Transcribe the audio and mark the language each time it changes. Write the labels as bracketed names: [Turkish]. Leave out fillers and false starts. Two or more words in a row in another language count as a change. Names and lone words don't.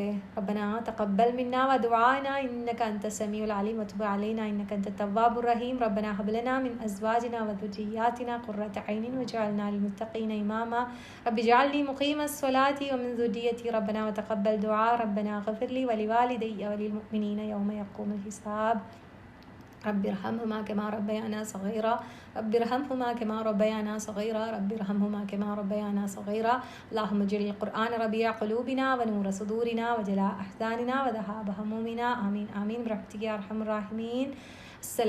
[Arabic] ربنا تقبل منا ودعاءنا إنك أنت السميع العليم وتب علينا إنك أنت التواب الرحيم. ربنا هب لنا من أزواجنا وذرياتنا قرة أعين واجعلنا للمتقين إماما. رب اجعلني مقيم الصلاة ومن ذريتي. ربنا وتقبل دعاء. ربنا اغفر لي ولوالدي وللمؤمنين يوم يقوم الحساب. رب ارحمهما كما ربيانا صغيرا. رب ارحمهما كما ربيانا صغيرا. رب ارحمهما كما ربيانا صغيرا. اللهم اجعل القرآن ربيع قلوبنا ونور صدورنا وجلاء أحزاننا وذهاب همومنا. آمين آمين برحمتك يا أرحم الراحمين.